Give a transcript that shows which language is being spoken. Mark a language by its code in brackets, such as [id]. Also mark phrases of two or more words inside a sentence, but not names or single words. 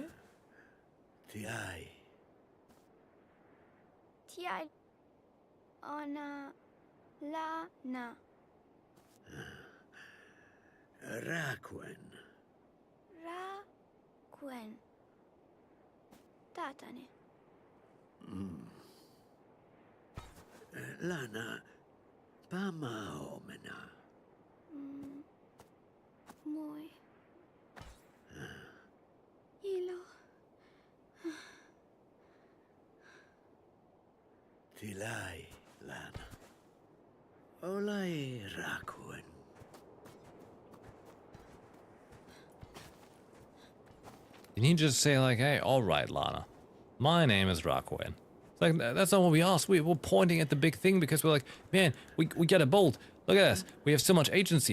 [en] Tiai. Tiai. Ona. Lana. Rakwen. Ra-quen. Tatane. Lana. Pama omena. Muy. Ilo. Tilai, Lana. Olai Rakwen. You need to just say like, hey, all right, Lana. My name is Rakwen. It's like, that's not what we asked. We're pointing at the big thing because we're like, man, we got a bolt. Look at us. We have so much agency.